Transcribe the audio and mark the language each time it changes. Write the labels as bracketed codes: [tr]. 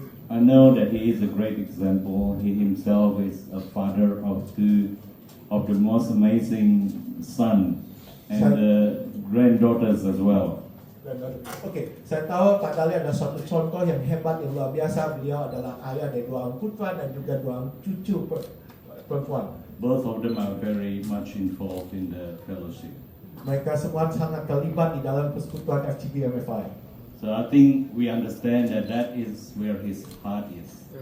[en] I know that he is a great example. He himself is a father of the most amazing son and granddaughters as well. [id] Oke, saya tahu Pak Dali ada suatu contoh yang hebat, yang luar biasa. Beliau adalah ayah dari dua orang putra dan juga dua orang cucu perempuan. [en] Both of them are very much involved in the fellowship. [id] Mereka semua sangat terlibat di dalam persekutuan FGB MFI. [en] So I think we understand that is where his heart is.